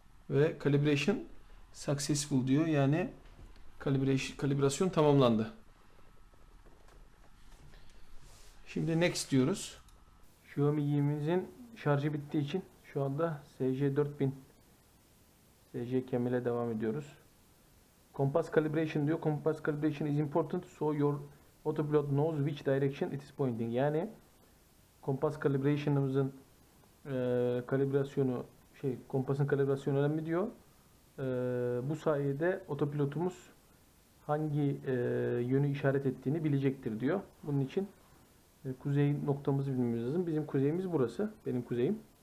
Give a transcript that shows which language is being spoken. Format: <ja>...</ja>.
<tr>Ve</tr> <en>calibration successful</en> <tr>diyor. Yani kalibrasyon tamamlandı. Şimdi next diyoruz. Xiaomi 20'mizin şarjı bittiği için şu anda SC4000 SC Cam'ile devam ediyoruz.</tr> <en>Compass calibration</en> <tr>diyor.</tr> <en>Compass calibration is important so your autopilot knows which direction it is pointing.</en> <tr>Yani</tr> <en>compass calibration'ımızın</en> <tr>kalibrasyonu kompasın kalibrasyonu önemli diyor. Bu sayede otopilotumuz hangi yönü işaret ettiğini bilecektir diyor. Bunun için kuzey noktamızı bilmemiz lazım. Bizim kuzeyimiz burası. Benim kuzeyim.</tr>